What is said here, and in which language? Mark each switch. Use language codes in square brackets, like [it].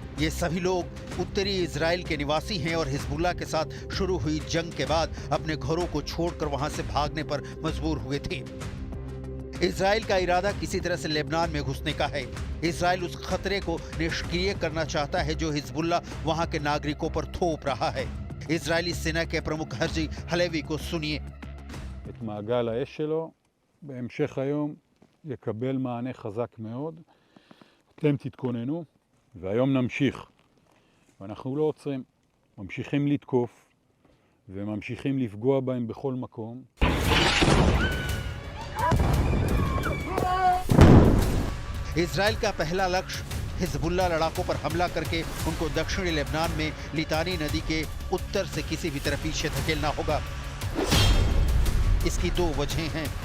[hi] ये सभी लोग उत्तरी इजराइल के निवासी हैं और हिजबुल्लाह के साथ शुरू हुई जंग के बाद अपने घरों को छोड़कर वहां से भागने पर मजबूर हुए थे। इजराइल का इरादा किसी तरह से लेबनान में घुसने का है। इजराइल उस खतरे को निष्क्रिय करना चाहता है जो हिजबुल्लाह वहां के नागरिकों पर थोप रहा है। इजरायली सेना के प्रमुख हर्जी हलेवी को सुनिए। [he] את מעגל האש שלו בהמשך היום יקבל מענה חזק מאוד. אתם תתכוננו והיום נמשיך. ואנחנו לא עוצרים, ממשיכים לתקוף וממשיכים לפגוע בהם בכל מקום. [hi] इजराइल का पहला लक्ष्य हिजबुल्लाह लड़ाकों पर हमला करके उनको दक्षिणी लेबनान में लितानी नदी के उत्तर से किसी भी तरह पीछे धकेलना होगा। इसकी 2 वजहें हैं।